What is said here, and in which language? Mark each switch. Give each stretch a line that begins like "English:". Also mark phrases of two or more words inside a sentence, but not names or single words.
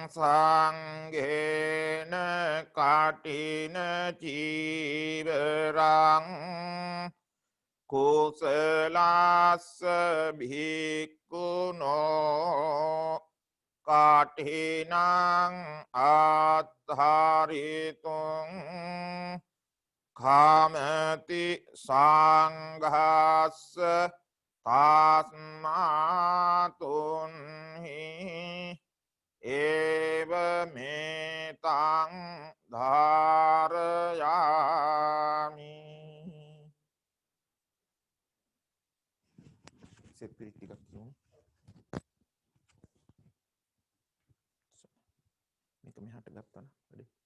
Pali: සංඝේන කටින චීවරං කුසලස්ස භික්ඛුනෝ කටිනං අත්ථාරිතුං කාමති සංඝස්ස තස්මාතුන්හි ඒව මේතං ධාරයාමි
Sinhala: සෙත් පිරිත් ටිකක් කියමු මේක මෙහාට ගත්තා නේ වැඩි